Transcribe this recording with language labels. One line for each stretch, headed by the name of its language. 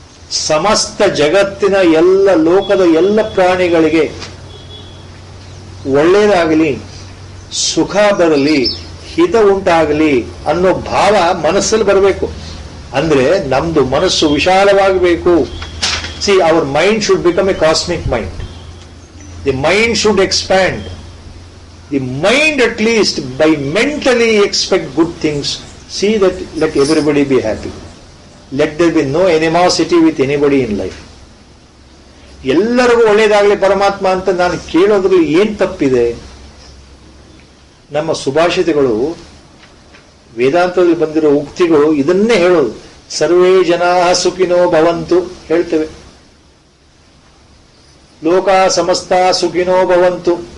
Kannada: ಸಮಸ್ತ ಜಗತ್ತಿನ ಎಲ್ಲ ಲೋಕದ ಎಲ್ಲ ಪ್ರಾಣಿಗಳಿಗೆ ಒಳ್ಳೆಯದಾಗಲಿ, ಸುಖ ಬರಲಿ, ಹಿತ ಉಂಟಾಗಲಿ ಅನ್ನೋ ಭಾವ ಮನಸ್ಸಲ್ಲಿ ಬರಬೇಕು. ಅಂದ್ರೆ ನಮ್ದು ಮನಸ್ಸು ವಿಶಾಲವಾಗಬೇಕು.
English: See, our mind should become a cosmic mind. The mind should expand. The mind at least by mentally expect good things. See that let everybody be happy. Let there be no animosity with anybody in life.
Kannada: ಎಲ್ಲರಿಗೂ ಒಳ್ಳೇದಾಗಲಿ ಪರಮಾತ್ಮ ಅಂತ ನಾನು ಕೇಳೋದ್ರಲ್ಲಿ ಏನ್ ತಪ್ಪಿದೆ? ನಮ್ಮ ಸುಭಾಷಿತಗಳು, ವೇದಾಂತದಲ್ಲಿ ಬಂದಿರೋ ಉಕ್ತಿಗಳು ಇದನ್ನೇ ಹೇಳೋದು.
Sanskrit: ಸರ್ವೇ ಜನಾ ಸುಖಿನೋ ಭವಂತು
Kannada: ಹೇಳ್ತೇವೆ,
Sanskrit: ಲೋಕ ಸಮಸ್ತ ಸುಖಿನೋ ಭವಂತು.